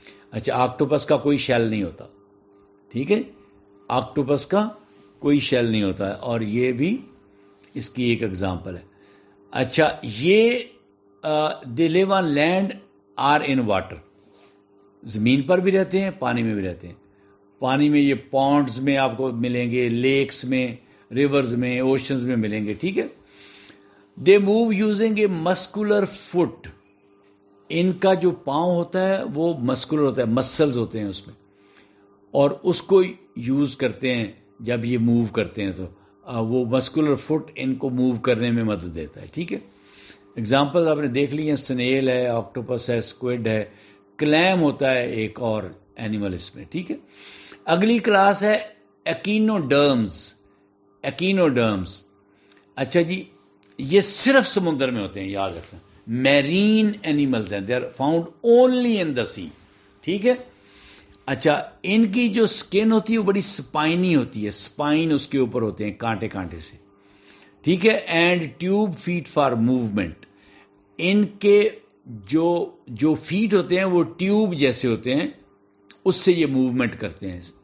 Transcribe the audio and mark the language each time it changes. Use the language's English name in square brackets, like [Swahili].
[Urdu] اچھا، آکٹوپس کا کوئی شیل نہیں ہوتا، ٹھیک ہے، آکٹوپس کا کوئی شیل نہیں ہوتا ہے، اور یہ بھی اس کی ایک اگزامپل ہے. اچھا، یہ [English] they live on land or in water, [Urdu] زمین پر بھی رہتے ہیں، پانی میں بھی رہتے ہیں. پانی میں یہ پونڈز میں آپ کو ملیں گے، لیکس میں، ریورز میں، اوشنز میں ملیں گے، ٹھیک ہے. [English] They move using a muscular foot. [Urdu] ان کا جو پاؤں ہوتا ہے وہ مسکولر ہوتا ہے، مسلز ہوتے ہیں اس میں. اور اس کو یوز کرتے ہیں جب یہ موو کرتے ہیں، تو وہ مسکولر فٹ ان کو موو کرنے میں مدد دیتا ہے. ٹھیک ہے، اگزامپل آپ نے دیکھ لی ہیں، سنیل ہے، آکٹوپس ہے، اسکوڈ ہے، کلیم ہوتا ہے ایک اور اینیمل اس میں. ٹھیک ہے، اگلی کلاس ہے ایکینوڈرمز. ایکینوڈرمز، اچھا جی، یہ صرف سمندر میں ہوتے ہیں، یاد رکھنا. [English] Marine animals ہیں، they are found only in the sea. [Urdu] ٹھیک ہے، اچھا، ان کی جو سکن ہوتی ہے وہ بڑی سپائنی ہوتی ہے، سپائن اس کے اوپر ہوتے ہیں کانٹے کانٹے سے. ٹھیک ہے، [English] And tube feet for movement. [Urdu] ان کے جو فیٹ ہوتے ہیں وہ ٹیوب جیسے ہوتے ہیں، اس سے یہ موومنٹ کرتے ہیں.